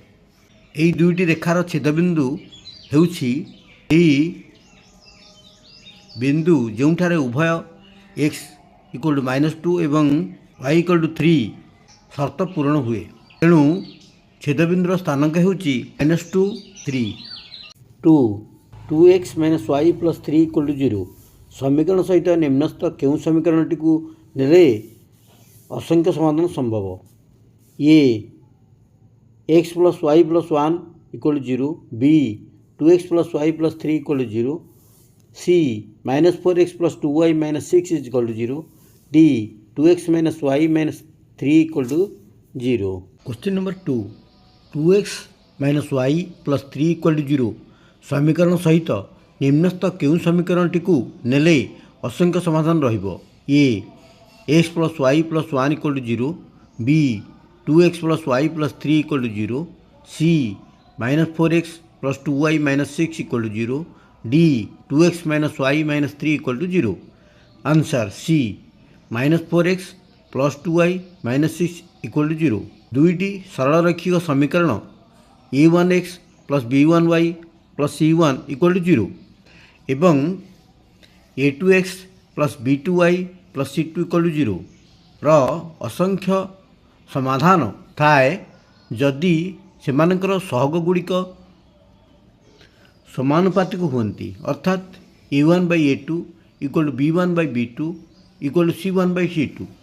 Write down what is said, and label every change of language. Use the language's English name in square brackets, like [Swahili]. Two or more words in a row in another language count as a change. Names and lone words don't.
[Odia] ଏହି ଦୁଇଟି ରେଖାର ଛେଦବିନ୍ଦୁ ହେଉଛି ବିନ୍ଦୁ ଯେଉଁଠାରେ ଉଭୟ x = -2 ଏବଂ y = 3 ସର୍ତ୍ତ ପୂରଣ ହୁଏ। ତେଣୁ ଛେଦବିନ୍ଦୁର ସ୍ଥାନାଙ୍କ ହେଉଛି -2 3। 2x - y + 3 = 0 ସମୀକରଣ ସହିତ ନିମ୍ନସ୍ଥ କେଉଁ ସମୀକରଣଟି କୁ ନେଲେ ଅସଂଖ୍ୟ ସମାଧାନ ସମ୍ଭବ? A x + y + 1 = 0, B 2x + y + 3 = 0, C -4x + 2y - 6 = 0, D 2x - y - 3 = 0। [English] question number [Odia] 2, 2x - y + 3 = 0 ସମୀକରଣ ସହିତ ନିମ୍ନସ୍ଥ କେଉଁ ସମୀକରଣଟି କୁ ନେଲେ ଅସଂଖ୍ୟ ସମାଧାନ ରହିବ? A x + y + 1 = 0, B 2x + y + 3 = 0, C -4x + 2y - 6 = 0, D 2x - y - 3 = 0। आंसर C -4x + 2y - 6 = 0। ଦୁଇଟି ସରଳ ରୈଖିକ ସମୀକରଣ a1x + b1y + c1 = 0 ଏବଂ a2x + b2y + c2 = 0 ର ଅସଂଖ୍ୟ ସମାଧାନ ଥାଏ ଯଦି ସେମାନଙ୍କର ସହଗ ଗୁଡ଼ିକ ସମାନୁପାତିକ ହୁଅନ୍ତି ଅର୍ଥାତ a1/a2 = b1/b2 = c1/c2।